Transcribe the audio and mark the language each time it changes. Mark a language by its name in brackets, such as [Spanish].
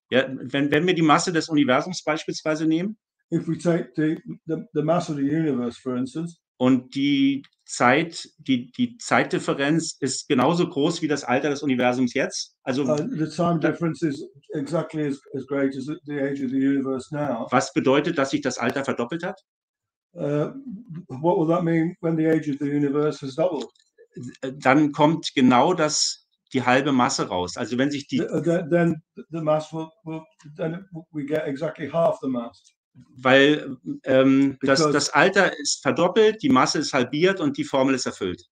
[German] Ja, wenn wir die Masse des Universums beispielsweise nehmen. [English] If we take the mass of the universe, for instance. [German] Und die Zeitdifferenz ist genauso groß wie das Alter des Universums jetzt. Also [English] the time difference is exactly as great as the age of the universe now. [German] Was bedeutet, dass sich das Alter verdoppelt hat? [English] What will that mean when the age of the universe has doubled? [German] Dann kommt genau die halbe Masse raus. Also wenn sich [English] then the mass then we get exactly half the mass. [German] Weil das Alter ist verdoppelt, die Masse ist halbiert und die Formel ist erfüllt.